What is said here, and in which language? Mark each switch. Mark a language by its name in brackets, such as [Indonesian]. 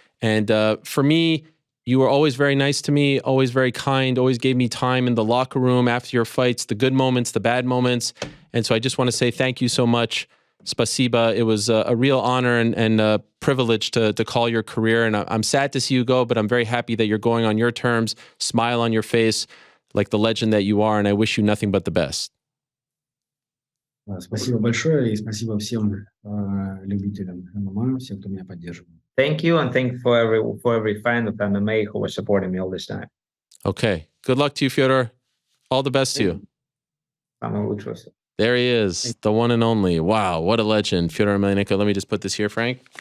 [English] And for me, you were always very nice to me, always very kind, always gave me time in the locker room after your fights, the good moments, the bad moments. And so I just want to say thank you so much. Spasiba. It was a real honor and a privilege to call your career. And I'm sad to see you go, but I'm very happy that you're going on your terms, smile on your face, like the legend that you are. And I wish you nothing but the best. [Russian] Спасибо большое и спасибо всем любителям ММА, всем, кто меня поддерживает. [English] Thank you, and thank you for every fan of MMA who was supporting me all this time. Okay. Good luck to you, Fedor. All the best to you. [Russian] Самое лучшее. [English] There he is, the one and only. Wow, what a legend. Fedor Emelianenko. Let me just put this here, Frank.